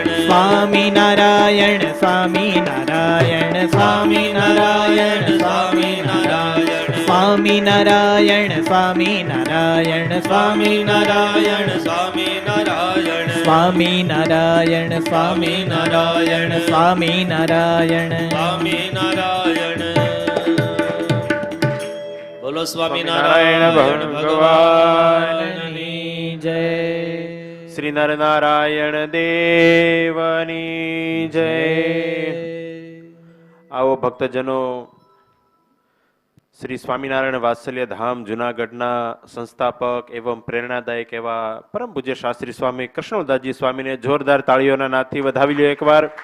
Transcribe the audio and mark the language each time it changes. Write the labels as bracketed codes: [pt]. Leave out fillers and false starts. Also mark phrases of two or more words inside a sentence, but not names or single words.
[gu] स्वामी नारायण स्वामी नारायण स्वामी नारायण स्वामी नारायण स्वामी नारायण स्वामी नारायण स्वामी नारायण स्वामी नारायण स्वामी नारायण स्वामी नारायण स्वामी नारायण स्वामी नारायण. बोलो स्वामी નારાયણ नारायण ભગવાનની જય. શ્રી નરનારાયણ દેવની જય. આવો ભક્તજનો, શ્રી સ્વામિનારાયણ વાત્સલ્ય ધામ જુનાગઢના સંસ્થાપક એવં પ્રેરણાદાયક એવા પરમ પૂજ્ય શાસ્ત્રી સ્વામી કૃષ્ણદાસજી સ્વામીને જોરદાર તાળીઓના નાદથી વધાવી લ્યો એકવાર.